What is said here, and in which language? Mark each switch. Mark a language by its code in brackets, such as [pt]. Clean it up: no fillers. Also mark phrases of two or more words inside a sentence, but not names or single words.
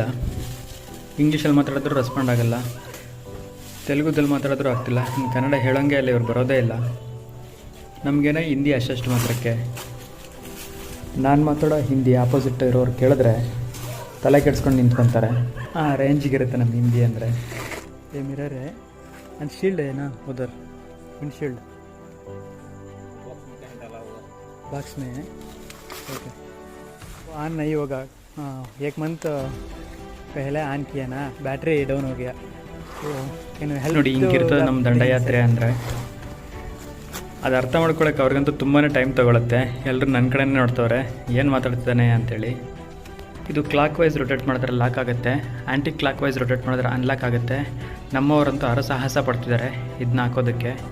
[kn] ಇಂಗ್ಲೀಷಲ್ಲಿ ಮಾತಾಡಿದ್ರು ರೆಸ್ಪಾಂಡ್ ಆಗೋಲ್ಲ, ತೆಲುಗುದಲ್ಲಿ ಮಾತಾಡಿದ್ರು ಆಗ್ತಿಲ್ಲ, ಇನ್ನು ಕನ್ನಡ ಹೇಳೋಂಗೆ ಅಲ್ಲ, ಇವ್ರು ಬರೋದೇ ಇಲ್ಲ. ನಮಗೇನೋ ಹಿಂದಿ ಅಷ್ಟು ಮಾತ್ರಕ್ಕೆ. ನಾನು ಮಾತಾಡೋ ಹಿಂದಿ ಆಪೋಸಿಟ್ ಇರೋರು ಕೇಳಿದ್ರೆ ತಲೆ ಕೆಡ್ಸ್ಕೊಂಡು ನಿಂತ್ಕೊತಾರೆ. ಆ ರೇಂಜಿಗಿರುತ್ತೆ ನಮ್ಮ ಹಿಂದಿ ಅಂದರೆ. [hi] ये मिरर है [en] and shield [hi] है ना उधर, विंडशील्ड बॉक्स में है. [en] okay on [hi] नहीं होगा. हाँ 1 मंथ पहले ऑन किया ना, [en] battery down [hi] हो गया. [kn] तो ನೋಡಿ ಹಿಂಗಿರ್ತದೆ ನಮ್ಮ ದಂಡಯಾತ್ರೆ ಅಂದರೆ. ಅದು ಅರ್ಥ ಮಾಡ್ಕೊಳಕ್ಕೆ ಅವ್ರಿಗಂತೂ ತುಂಬಾ ಟೈಮ್ ತೊಗೊಳುತ್ತೆ. ಎಲ್ಲರೂ ನನ್ನ ಕಡೆನೇ ನೋಡ್ತವ್ರೆ ಏನು ಮಾತಾಡ್ತಿದ್ದಾನೆ ಅಂಥೇಳಿ. ಇದು [en] clockwise rotate [kn] ಮಾಡಿದ್ರೆ ಲಾಕ್ ಆಗುತ್ತೆ, [en] anti clockwise rotate [kn] ಮಾಡಿದ್ರೆ ಅನ್ಲಾಕ್ ಆಗುತ್ತೆ. ನಮ್ಮವರಂತೂ ಹರಸಾಹಸ ಪಡ್ತಿದ್ದಾರೆ ಇದನ್ನ ಹಾಕೋದಕ್ಕೆ.